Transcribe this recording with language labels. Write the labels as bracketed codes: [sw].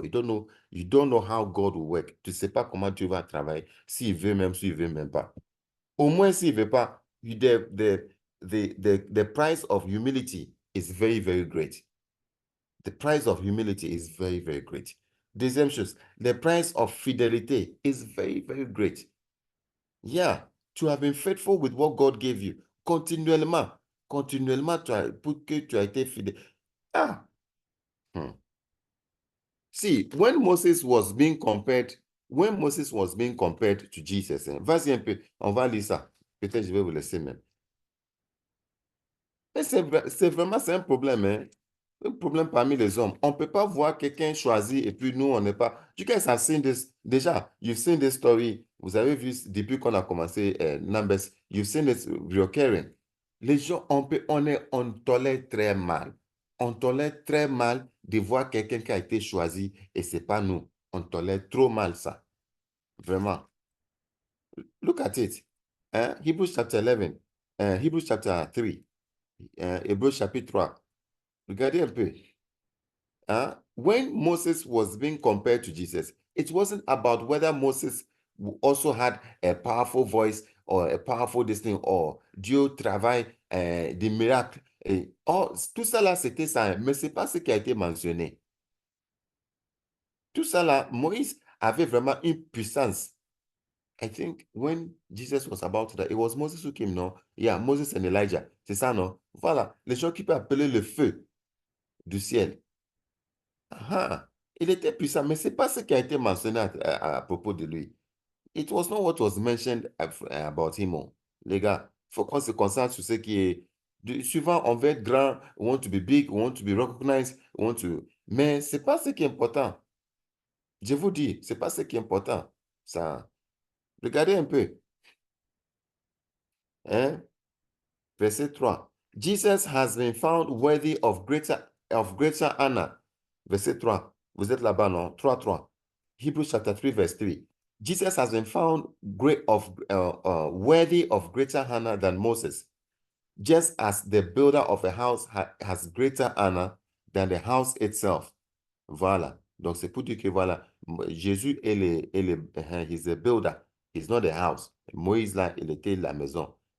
[en] You don't know how God will work. [fr] Tu ne sais pas comment Dieu va travailler. S'il veut même, s'il veut même pas. Au moins, s'il ne veut pas, [en] the price of humility is very, very great. The price of humility is very, very great. Deuxième chose, the price of fidelity is very, very great. Yeah, to have been faithful with what God gave you. [fr] Continuellement, pour que tu as été fidèle. Ah! [en] See, when Moses was being compared to Jesus, [fr] vas-y un peu, on va lire ça. Peut-être je vais vous laisser même. Mais c'est un problème, hein? Un problème parmi les hommes. On ne peut pas voir quelqu'un choisi et puis nous, on n'est pas. [en] You guys have seen this. Déjà, you've seen this story. [fr] Vous avez vu depuis qu'on a commencé Numbers, [en] you've seen this recurring. [fr] Les gens, on tolère très mal. On tolère très mal de voir quelqu'un qui a été choisi et ce n'est pas nous. On tolère trop mal ça. Vraiment. [en] Look at it. Hebrews chapter 11, Hebrews chapter 3, Hebrews chapitre 3. [fr] Regardez un peu. [en] When Moses was being compared to Jesus, it wasn't about whether Moses also had a powerful voice or a powerful destin or [fr] Dieu travaille des miracles. Tout ça là, c'était ça, mais ce n'est pas ce qui a été mentionné. Tout ça là, Moïse avait vraiment une puissance. [en] I think when Jesus was about to die, it was Moses who came, no? Yeah, Moses and Elijah. [fr] C'est ça, non? Voilà, les gens qui peuvent appeler le feu du ciel. Il était puissant, mais ce n'est pas ce qui a été mentionné à propos de lui. [en] It was not what was mentioned about him. [fr] Les gars, il faut qu'on se concentre sur ce qui est... Souvent, on veut être grand, [en] we want to be big, we want to [fr] be recognized, we want to... Mais ce n'est pas ce qui est important. Je vous dis, ce n'est pas ce qui est important. Ça... Regardez un peu. Verset 3. [en] Jesus has been found worthy of greater honor. [fr] Verset 3. Vous êtes là-bas, non? 3. [en] Hebrews chapter 3, verse 3. Jesus has been found worthy of greater honor than Moses, just as the builder of a house has greater honor than the house itself. [fr] Voilà. Donc, c'est pour dire que voilà, Jésus [en] he's a builder. He's not a house. [fr] Moïse, là, il était la maison.